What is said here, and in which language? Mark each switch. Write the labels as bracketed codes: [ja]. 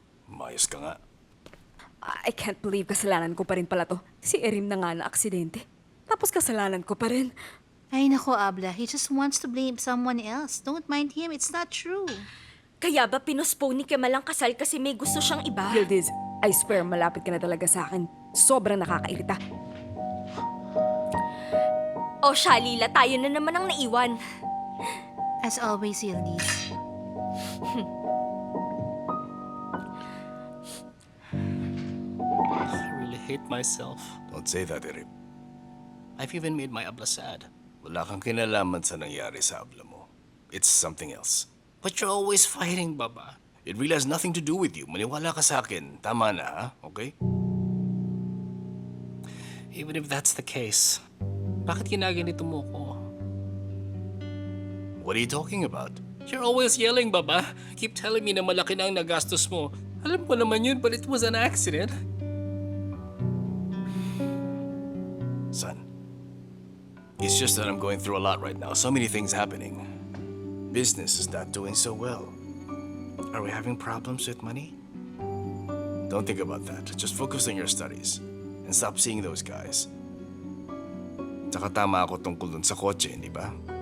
[tl] Mayos ka nga. I can't believe kasalanan ko pa rin pala to. Si Erim na nga na aksidente. Tapos kasalanan ko pa rin. [en] ay nako Abla, he just wants to blame someone else. Don't mind him, it's not true. [tl] Kaya ba pinuspone ni Kemal ang kasal kasi may gusto siyang iba? Yildiz, I swear malapit ka na talaga sa akin. Sobrang nakakairita. O Shalila, tayo na naman ang naiwan. [en] As always, Yildiz. I really hate myself. Don't say that, Erim. I've even made my Abla sad. [tl] Wala kang kinalaman sa nangyari sa abla mo. [en] It's something else. But you're always fighting, Baba. It really has nothing to do with you. [tl] Maniwala ka sa akin. Tama na, ha? Okay? [en] Even if that's the case, bakit ginaganito mo ko? What are you talking about? You're always yelling, Baba. Keep telling me na malaki na ang nagastos mo. Alam ko naman yun, but it was an accident. Son, it's just that I'm going through a lot right now. So many things happening. Business is not doing so well. Are we having problems with money? Don't think about that. Just focus on your studies. And stop seeing those guys. [tl] Tsaka tama ako tungkol dun sa kotse, di ba?